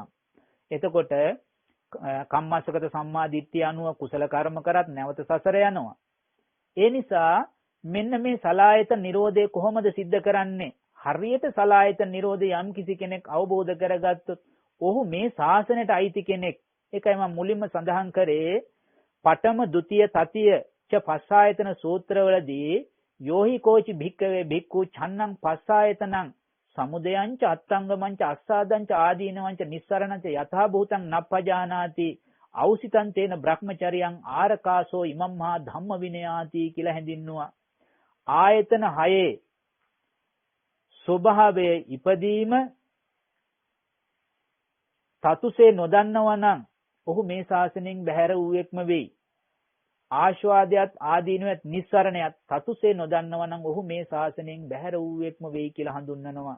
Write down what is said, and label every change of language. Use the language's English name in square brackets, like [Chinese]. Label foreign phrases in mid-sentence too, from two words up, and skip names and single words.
[Sinhala] එතකොට කම්මස්සගත සම්මා දිට්ඨිය අනුව කුසල කර්ම කරත් නැවත සසර යනවා. ඒ නිසා මෙන්න මේ සලායතන නිරෝධය කොහොමද සිද්ධ කරන්නේ? හරියට සලායතන නිරෝධය යම් කිසි කෙනෙක් අවබෝධ කරගත්තොත් ඔහු මේ ශාසනයට අයිති කෙනෙක්. ඒකයි මම මුලින්ම සඳහන් කරේ [Pali] පඨම ဒ ුතිය තතිය ච පස්සායතන සූත්‍රවලදී යෝහි කෝචි භික්කවේ භික්ඛු ඡන්නං පස්සායතනං සමුදයංච අත්තංගමංච අස්සාදංච ආදීනවංච නිස්සරණංච යථා භූතං නප්පජානාති අවසිතං තේන බ්‍රහ්මචරියං ආරකාසෝ ඉමම්මා ධම්ම විනයාති [Sinhala] කියලා හැඳින්නුවා. ආයතන 6 ස්වභාවයේ ඉපදීම තතුසේ නොදන්නවා නම් ඔහු මේ ශාසනයෙන් බැහැර වූෙක්ම වෙයි. ආස්වාදයට ආදීනවත් නිස්සරණයත් තතුසේ නොදන්නවා නම් ඔහු මේ ශාසනයෙන් බැහැර වූෙක්ම වෙයි කියලා හඳුන්වනවා.